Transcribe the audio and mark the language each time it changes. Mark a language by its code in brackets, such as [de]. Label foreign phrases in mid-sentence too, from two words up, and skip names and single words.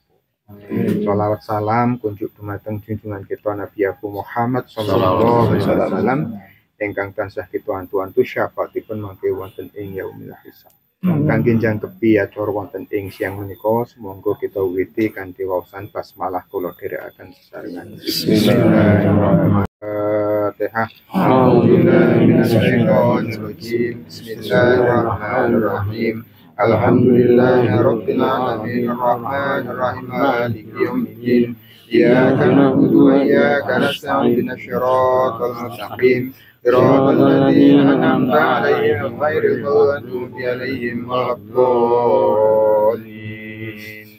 [jv] Shalawat salam kunjuk dumateng junjungan kita Nabi Abu Muhammad [ar] صلى الله عليه وسلم [jv] ingkang tansah kita antu-antu syafaatipun mangke wonten ing [ar] يوم الحساب. [jv] Kangge jangkepi acara wonten ing siang menika semonggo kita wiwiti kanthi waosan basmalah kula dherekaken sesarengan. [ar] بسم الله الرحمن الرحيم بسم الله الرحمن الرحيم. الحمد لله رب العالمين الرحمن الرحيم مالك يوم الدين إياك نعبد وإياك نستعين اهدنا الصراط المستقيم صراط الذين أنعمت عليهم غير المغضوب عليهم ولا الضالين.